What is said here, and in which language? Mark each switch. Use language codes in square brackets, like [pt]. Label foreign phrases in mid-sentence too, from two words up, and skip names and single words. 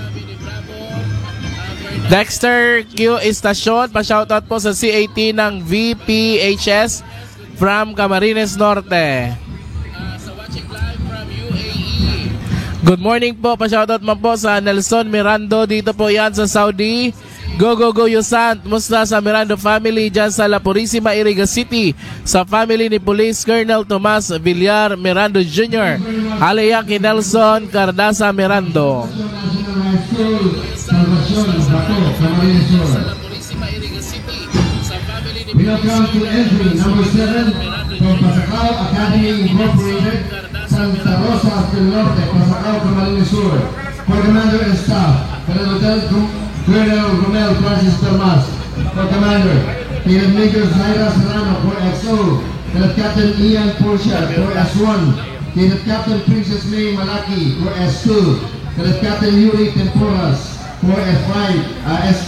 [tl] Dexter Q Estasyon, pa-shoutout po sa CAT ng VPHS from Camarines Norte. [en] Good morning [tl] po, pa-shoutout man po sa Nelson Mirando, dito po yan sa Saudi. [en] Go, go, go, Yusant. [tl] Musta sa Mirando family dyan sa La Purísima, Iriga City. Sa family ni Police Colonel Tomas Villar Mirando Jr. Aleyaki Nelson Cardasa Mirando. [en] We now come to entry number 7 from Pasacao Academy Incorporated, Santa Rosa del Norte, Pasacao, Camarines Sur. For Commander and Staff, Lieutenant Colonel Romel Francis Termas. For Commander, Cadet Major Zaira Serrano for XO. Cadet Captain Ian Portia for S1. Cadet Captain Princess May Malaki for S2. Cadet Captain Yuri Temporas for S5, S3.